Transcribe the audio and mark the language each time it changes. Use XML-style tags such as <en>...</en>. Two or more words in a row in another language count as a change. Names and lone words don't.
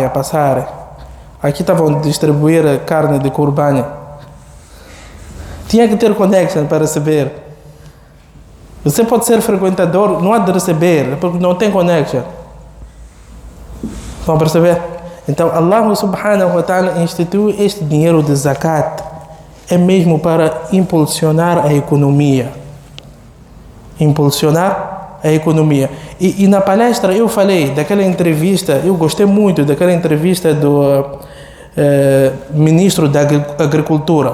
<pt>Aqui estavam a distribuir a carne de Qurbani. Tinha que ter connection para receber. Você pode ser frequentador, não há de receber, porque não tem connection. Estão a perceber? Então,</pt> <ar>الله سبحانه وتعالى</ar> <pt>instituiu este dinheiro de zakat, é mesmo para impulsionar a economia. Impulsionar a economia. E na palestra eu falei daquela entrevista, eu gostei muito daquela entrevista do ministro da Agricultura.</pt>